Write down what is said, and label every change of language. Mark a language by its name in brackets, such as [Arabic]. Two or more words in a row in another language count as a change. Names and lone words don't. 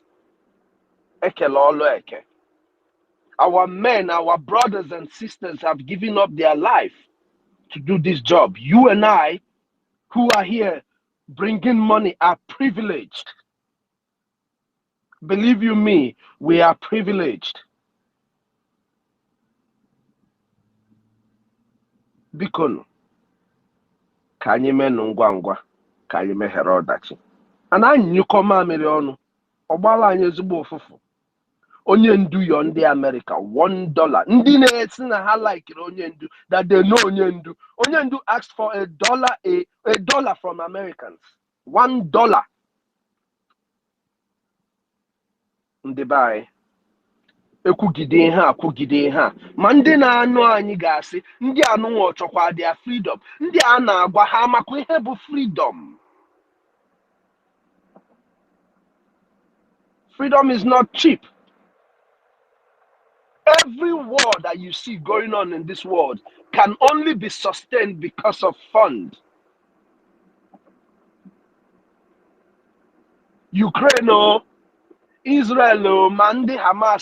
[English] Our men, our brothers and sisters have given up their life to do this job. You and I, who are here bringing money, are privileged. Believe you me, we are privileged. [Igbo] Bikono, ka anyị menụ ngwa ngwa, ka anyị meghere ọdachi. And anyị nyụkọ mamịrị ọnụ, ọgbala anyị ezigbo ụfụfụ. Onye ndu yọ ndị America, $1. Ndị na-esi na ha likere onye ndu, [English] that they know [Igbo] onye ndu. Onye ndu [English] asked for a dollar from Americans. $1. [Igbo] Ndị be anyị. Ekwugide ha akwugide ha ma ndị na-anụ anyị ga-asị ndị anụnwa ọchọkwa [English] their freedom. [Igbo] Ndị a na-agwa ha makwa ihe bụ freedom. [English] Freedom is not cheap. Every war that you see going on in this world can only be sustained because of fund. Ukraine, Israel, Mandi, Hamas.